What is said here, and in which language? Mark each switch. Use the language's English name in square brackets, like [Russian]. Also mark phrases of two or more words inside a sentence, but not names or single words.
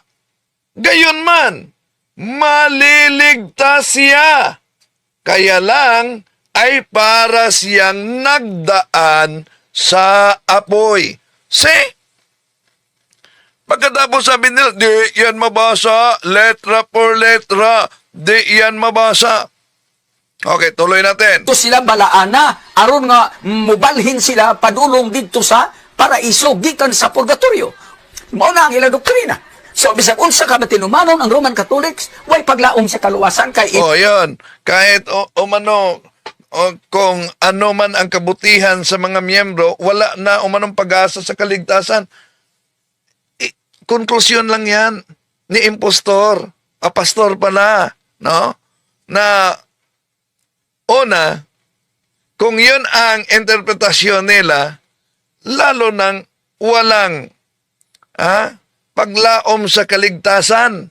[Filipino] Gayunman, maliligtas siya. Kaya lang ay para siyang nagdaan sa apoy. See? Pagkatapos sabi nila, di yan mabasa, [Spanish] letra por letra, [Filipino] di yan mabasa. Okay, tuloy natin. [Cebuano] Ito sila balaana, aron nga mubalhin sila padulong dito sa paraiso, gikan sa purgatorio. Mao na ang ilang doktrina. So, bisag unsa ka matinumanon ang Roman Catholics, way paglaom sa kaluwasan kay [Filipino] yun. Kahit kung ano man ang kabutihan sa mga miyembro, wala na umanong pag-asa sa kaligtasan. Konklusyon lang yan ni impostor, pastor pala, no? Na una, kung yun ang interpretasyon nila, lalo nang walang paglaom sa kaligtasan.